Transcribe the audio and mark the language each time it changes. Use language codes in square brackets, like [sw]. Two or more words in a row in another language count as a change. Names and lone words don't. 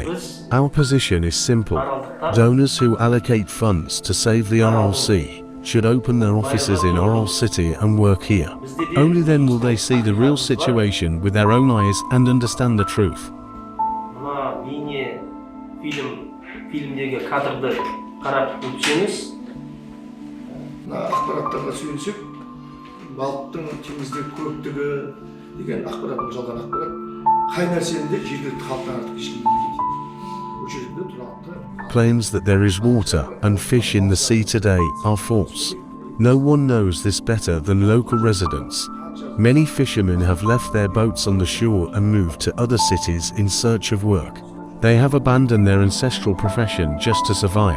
[en] Our position is simple. Donors who allocate funds to save the Aral Sea should open their offices in Aral City and work here. Only then will they see the real situation with their own eyes and understand the truth. [kk] Filmdегі кадрды қарап өтсеңіз, ақпараттарға сүйенсек, балықтың теңізде көптігі деген ақпарат, жалған ақпарат, қай нәрсені де жергілікті халықтан артық ешкім білмейді. Бұл жерде тұрақты. [en] Claims that there is water and fish in the sea today are false. No one knows this better than local residents. Many fishermen have left their boats on the shore and moved to other cities in search of work. They have abandoned their ancestral profession just to survive.